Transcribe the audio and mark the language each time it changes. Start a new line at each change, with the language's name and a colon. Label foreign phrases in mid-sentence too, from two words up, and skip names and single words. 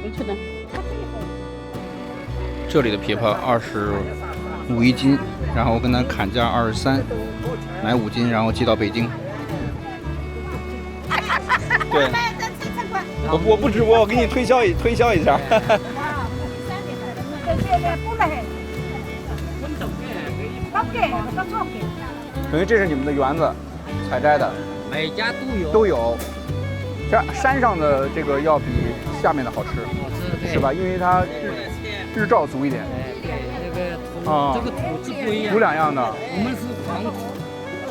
Chinese: 這裡的枇杷25一斤，然後我跟他砍價23，買5斤，然後寄到北京。對，我不直播，我給你推銷一下。等於這是你們的園子採摘的，每家都有。這山上的這個要比下面的好吃，是吧？因為它日照足一點。對，那個土哦，这个土质不一样，土两样的。我们是黄土，